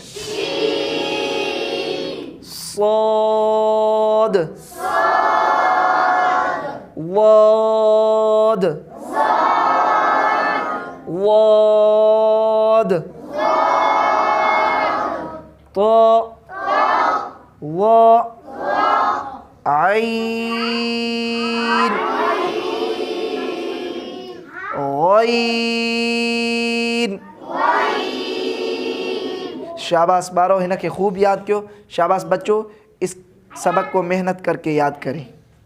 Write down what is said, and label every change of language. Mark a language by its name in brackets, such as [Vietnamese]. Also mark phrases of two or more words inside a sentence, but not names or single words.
[Sindhi] صاد वाद वाद तो व आइन ग़ैन। शाबाश ॿारो, हिन खे खूब याद कयो। [Hindi] शाबाश बच्चों, इस सबक को मेहनत करके याद करें।